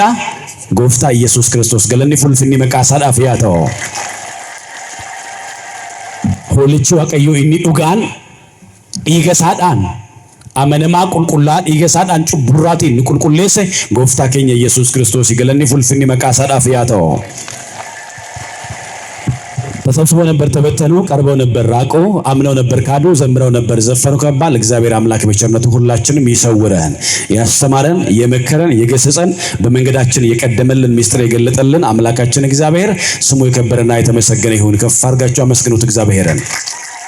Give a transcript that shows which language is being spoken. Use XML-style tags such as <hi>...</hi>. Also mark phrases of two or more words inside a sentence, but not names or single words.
<om>Gooftaa Yesuus Kiristoos. Galanni fulfinni maqaa isaadhaaf yaa ta'u. Hoolichi Waaqayyoo inni dhugaan dhiiga isaadhaan amanamaa qulqullaa dhiiga isaadhaan cubburraatiin ni qulqulleesse gooftaa keenya Yesuus Kiristoos. Galanni fulfinni maqaa isaadhaaf yaa ta'u.</om> <am>ተሰብስበው ነበር፣ ተበተኑ፣ ቀርበው ነበር፣ ራቁ፣ አምነው ነበር፣ ካዱ፣ ዘምረው ነበር፣ ዘፈኑ ከባል እግዚአብሔር አምላክ በቸርነቱ ሁላችንም ይሰውረን፣ ያስተማረን፣ የመከረን፣ የገሰጸን፣ በመንገዳችን የቀደመልን ሚስጥር የገለጠልን አምላካችን እግዚአብሔር ስሙ የከበረና የተመሰገነ ይሁን። ከፍ አድርጋችሁ አመስግኑት እግዚአብሔርን።</am>